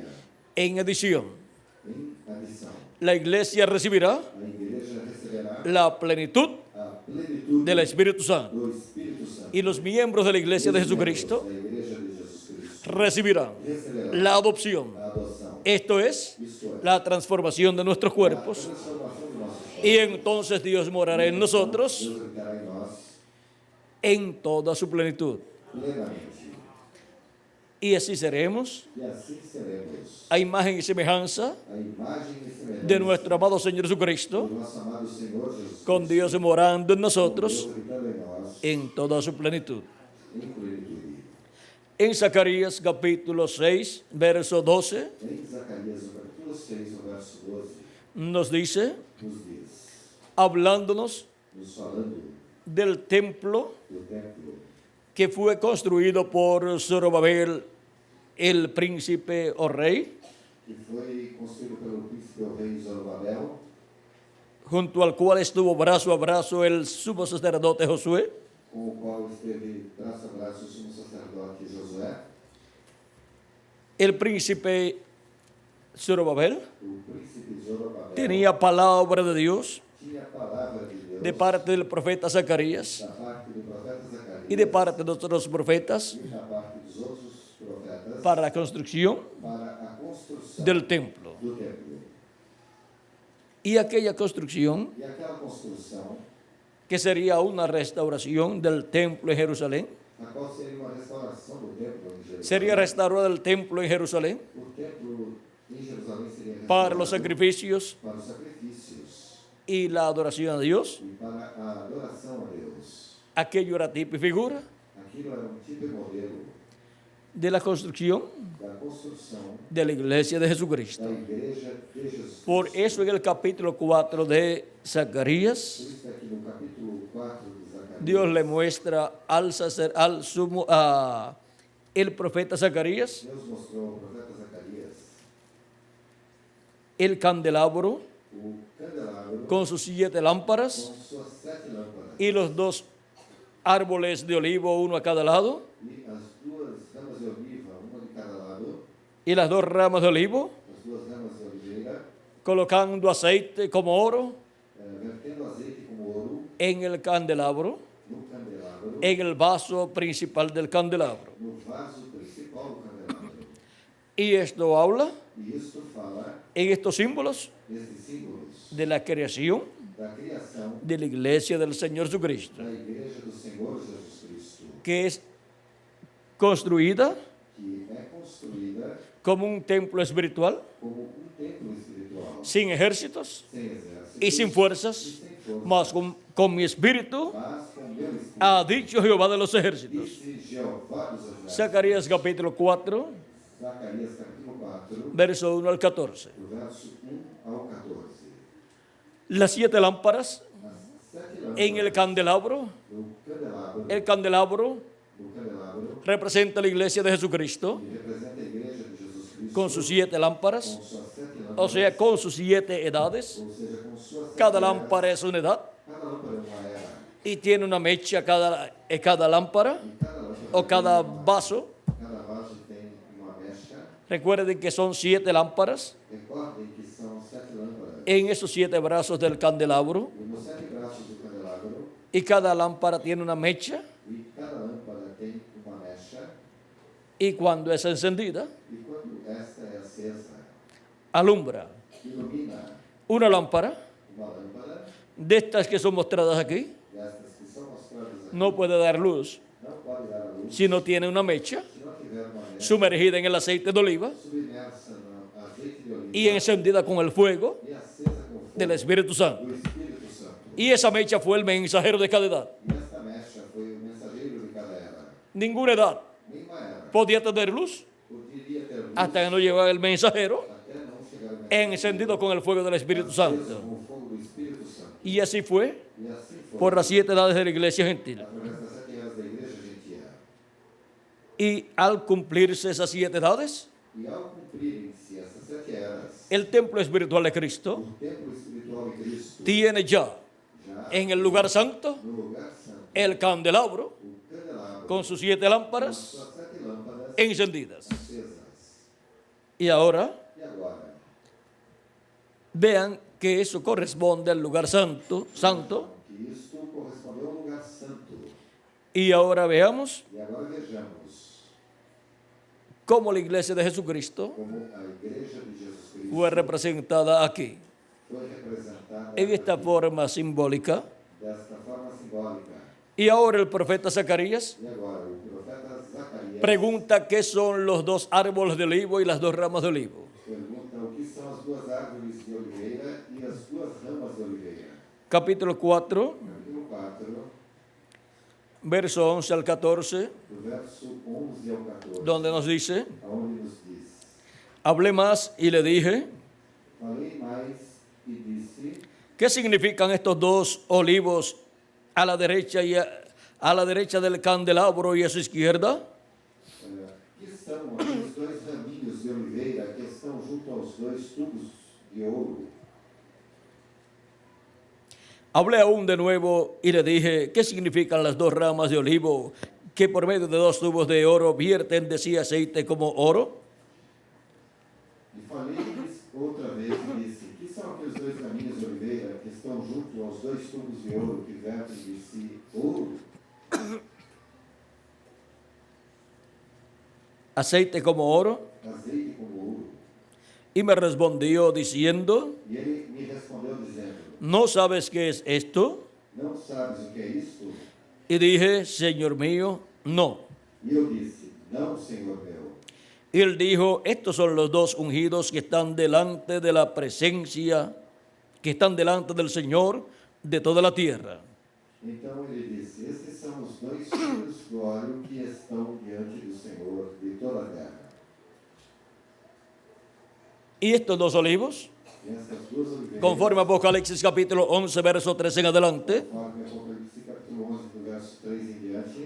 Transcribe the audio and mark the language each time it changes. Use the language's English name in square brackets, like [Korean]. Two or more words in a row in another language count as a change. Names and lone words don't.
[Spanish] en edición. [Portuguese] Em adição, [Spanish] La iglesia recibirá [Portuguese] a igreja receberá [Spanish] la plenitud [Portuguese] a plenitude [Spanish] del Espíritu Santo [Portuguese] do Espírito Santo. [Spanish] y los miembros de la iglesia de [Portuguese] Os membros [Spanish] Jesucristo [Portuguese] da igreja de Jesus Cristo [Spanish] recibirán [Portuguese] receberão [Spanish] la adopción. [Portuguese] a adoção. [Spanish] Esto es [Portuguese] Isto é, [Spanish] la transformación de nuestros [Portuguese] a [Spanish] cuerpos [Portuguese] transformação de nossos corpos. [Spanish] y entonces Dios morará en nosotros [Portuguese] Deus habitará em nós [Spanish] en toda su plenitud. [Portuguese] plenamente. [Spanish] Y así seremos [Portuguese] E assim seremos [Spanish] a imagen y semejanza [Portuguese] a imagem e semelhança [Spanish] de nuestro amado Señor [Portuguese] do [Spanish] Jesucristo, [Portuguese] nosso amado Senhor Jesus [Spanish] con [Portuguese] Cristo, [Spanish] Dios morando en [Portuguese] com [Spanish] nosotros [Portuguese] Deus habitando em nós [Spanish] en toda su plenitud. [Portuguese] em plenitude. [Spanish] En Zacarías capítulo 6, verso 12, [Portuguese] Em Zacarias, no capítulo 6, no verso 12, [Spanish] nos dice, [Portuguese] nos diz, [Spanish] hablándonos [Portuguese] nos falando [Spanish] del templo [Portuguese] do templo [Spanish] que fue construido por Zorobabel, el príncipe o rey, [Portuguese] que foi construído pelo príncipe o rei Zorobabel, [Spanish] junto al cual estuvo brazo a brazo el sumo sacerdote Josué, [Portuguese] com o qual esteve braço a braço o sumo sacerdote Josué, [Spanish] el príncipe Zorobabel [Portuguese] o príncipe Zorobabel [Spanish] tenía palabra de Dios [Portuguese] tinha a palavra de Deus [Spanish] de parte del profeta Zacarías [Portuguese] da parte do profeta Zacarias [Spanish] y de parte de otros profetas [Portuguese] e da parte dos outros profetas [Spanish] para la construcción [Portuguese] para a construção [Spanish] del templo. [Portuguese] do templo. [Spanish] Y aquella construcción, [Portuguese] E aquela construção, [Spanish] que sería una restauración del templo en Jerusalén, [Portuguese] a qual seria uma restauração do templo em Jerusalém, [Spanish] sería restaurado el templo en Jerusalén [Portuguese] o templo em Jerusalém seria [Spanish] para los [Portuguese] restaurado [Spanish] sacrificios [Portuguese] para os sacrifícios [Spanish] y la adoración a Dios. [Portuguese] e para a adoração a Deus. [Spanish] Aquello era tipo y figura [Portuguese] Aquilo era um tipo e modelo [Spanish] de la construcción [Portuguese] da construção [Spanish] de la iglesia de Jesucristo. [Portuguese] da igreja de Jesus. [Spanish] Por eso en el capítulo 4 de [Portuguese] Por [Spanish] Zacarías, [Portuguese] isso que aqui no capítulo 4 de Zacarias, [Spanish] Dios le muestra el profeta Zacarías [Portuguese] Deus mostrou ao profeta Zacarias [Spanish] el candelabro [Portuguese] o candelabro [Spanish] con sus 7 lámparas [Portuguese] com suas 7 lâmpadas [Spanish] y los 2 árboles de olivo, uno a cada lado, [Portuguese] e as duas ramas de oliva, uma de cada lado, [Spanish] y las 2 ramas de olivo, [Portuguese] as duas ramas de oliveira, [Spanish] colocando aceite como oro [Portuguese] vertendo azeite como ouro [Spanish] en el candelabro, [Portuguese] no candelabro, [Spanish] en el vaso principal del candelabro. [Portuguese] no vaso principal do candelabro. [Spanish] Y esto habla [Portuguese] E isto fala [Spanish] en estos símbolos [Portuguese] destes símbolos [Spanish] de la creación [Portuguese] da criação [Spanish] de la iglesia del Señor Jesucristo, [Portuguese] da igreja do Senhor Jesus Cristo, [Spanish] que es construida [Portuguese] que é construída [Spanish] como un templo espiritual, [Portuguese] como um templo espiritual, [Spanish] sin ejércitos [Portuguese] sem exércitos [Spanish] y sin fuerzas, [Portuguese] e sem força, [Spanish] mas con mi espíritu, [Portuguese] mas com meu espírito, [Spanish] ha dicho Jehová de los ejércitos. [Portuguese] disse Jeová dos exércitos. [Spanish] Zacarías capítulo 4, [Portuguese] Zacarias capítulo 4, [Spanish] verso 1 al 14. [Portuguese] do verso 1 ao 14. [Spanish] Las 7 lámparas [Portuguese] As 7 lâmpadas [Spanish] en el candelabro, [Portuguese] do candelabro, [Spanish] el candelabro [Portuguese] do candelabro, [Spanish] representa la iglesia de Jesucristo [Portuguese] que representa a igreja de Jesus Cristo, [Spanish] con sus 7 lámparas, [Portuguese] com suas 7 lâmpadas, [Spanish] o sea, con sus 7 edades. [Portuguese] ou seja, com suas 7 [Spanish] Cada [Portuguese] eras. [Spanish] lámpara es una edad [Portuguese] Cada lâmpada é uma era, [Spanish] y tiene una mecha cada lámpara [Portuguese] e cada lâmpada [Spanish] o cada vaso. [Portuguese] cada vaso tem uma mecha. [Spanish] Recuerden que son 7 lámparas [Portuguese] Recordem que são 7 lâmpadas, [Spanish] en esos 7 brazos del candelabro [Portuguese] e nos 7 braços do candelabro, [Spanish] y cada lámpara tiene una mecha [Portuguese] e cada lâmpada tem uma mecha, [Spanish] y cuando es encendida [Portuguese] e quando esta é acesa, [Spanish] alumbra. [Portuguese] ilumina [Spanish] Una lámpara [Portuguese] uma lâmpada, [Spanish] de estas que son mostradas aquí [Portuguese] destas que são mostradas aqui, [Spanish] no puede dar luz [Portuguese] não pode dar a luz [Spanish] si no tiene una mecha [Portuguese] se não tiver uma mecha [Spanish] sumergida en el aceite de oliva [Portuguese] submersa no azeite de oliva [Spanish] y encendida con el fuego [Portuguese] e acesa com o fogo [Spanish] del Espíritu Santo. [Portuguese] do Espírito Santo. [Spanish] Y esa mecha fue el mensajero de cada edad. [Portuguese] E esta mecha foi o mensageiro de cada era. [Spanish] Ninguna edad [Portuguese] Nenhuma era [Spanish] podía tener luz [Portuguese] poderia ter luz [Spanish] hasta que no llegara el mensajero [Portuguese] até não chegar o mensageiro [Spanish] encendido con el fuego del Espíritu [Portuguese] aceso [Spanish] Santo. [Portuguese] com o fogo do Espírito Santo. [Spanish] Y así fue [Portuguese] E assim foi [Spanish] por las 7 edades de la iglesia gentil. [Portuguese] através das 7 eras da igreja gentil. [Spanish] Y al cumplirse esas 7 edades, [Portuguese] E ao cumprirem-se essas 7 eras, [Spanish] el templo espiritual de Cristo [Portuguese] o templo espiritual de Cristo [Spanish] tiene ya [Portuguese] já [Spanish] en el lugar santo [Portuguese] no lugar santo, [Spanish] el candelabro [Portuguese] o candelabro [Spanish] con sus 7 [Portuguese] com [Spanish] lámparas [Portuguese] suas 7 lâmpadas [Spanish] encendidas. [Portuguese] acesas. [Spanish] Y ahora [Portuguese] E agora, [Spanish] vean que eso corresponde al lugar santo. [Portuguese] que isto correspondeu ao lugar santo. [Spanish] Y ahora veamos [Portuguese] E agora vejamos [Spanish] cómo la iglesia de Jesucristo [Portuguese] como a igreja de Jesus Cristo [Spanish] fue representada aquí, [Portuguese] foi representada [Spanish] en esta forma simbólica. [Portuguese] desta forma simbólica. [Spanish] Y ahora el profeta Zacarías [Portuguese] E agora, o profeta Zacarias [Spanish] pregunta qué son los 2 árboles de olivo y las 2 ramas de olivo. [Portuguese] pergunta o que são as 2 árvores de oliveira e as 2 ramas de oliveira. [Spanish] Capítulo 4, [Portuguese] Capítulo 4, [Spanish] verso 11 al 14, [Portuguese] do verso 11 ao 14, [Spanish] donde nos dice: [Portuguese] aonde nos diz: [Spanish] hablé más y le dije, [Portuguese] Falei mais e disse: [Spanish] ¿qué significan estos 2 olivos a la derecha a la derecha del candelabro y a su izquierda? [Portuguese] que são aqueles 2 raminhos de oliveira que estão junto aos [Spanish] Hablé aún de nuevo y le dije, ¿qué significan las dos ramas de olivo que por medio de dos tubos de oro vierten de sí aceite como oro? [Portuguese] E falei-lhes outra vez e disse: que são aqueles dois caminhos de oliveira que estão junto aos dois tubos de ouro que vertem de si ouro? [Spanish] Aceite como oro. [Portuguese] Azeite como ouro. [Spanish] Y me respondió diciendo, [Portuguese] E ele me respondeu dizendo: [Spanish] ¿no sabes qué es esto? [Portuguese] não sabes o que é isto? [Spanish] Y dije, Señor mío, no. [Portuguese] E eu disse: não, Senhor meu. [Spanish] Y él dijo, estos son los dos ungidos que están delante de la presencia, que están delante del Señor de toda la tierra. [Portuguese] Então ele disse: estes são os dois filhos do óleo que estão diante do Senhor de toda a terra. [Spanish] Y estos dos olivos, [Portuguese] E estas duas oliveiras, [Spanish] conforme a Apocalipsis capítulo 11, verso 3 en adelante, [Portuguese] conforme Apocalipse capítulo 11, do verso 3 em diante,